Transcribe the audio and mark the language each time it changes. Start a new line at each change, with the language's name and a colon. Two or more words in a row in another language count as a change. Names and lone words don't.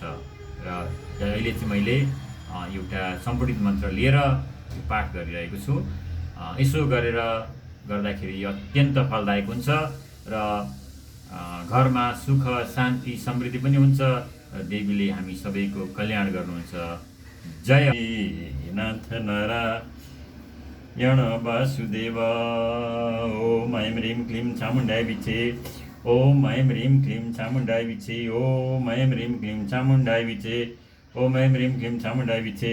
Nepali: र अहिले चाहिँ मैले एउटा सम्पूर्ण मन्त्र लिएर पाठ गरिरहेको छु। यसो गरेर गर्दाखेरि अत्यन्त फलदायक हुन्छ र घरमा सुख शान्ति समृद्धि पनि हुन्छ र देवीले हामी सबैको कल्याण गर्नुहुन्छ।
Sanskrit: जय नाथ नारायण वासुदेव। ओम ऐं ह्रीं क्लीं चामुण्डाय विचे। ओम ऐं ह्रीं क्लीं चामुण्डाय विचे। ओम ऐं ह्रीं क्लीं चामुण्डाय विचे। ओम ऐं ह्रीं क्लीं चामुण्डाय विचे।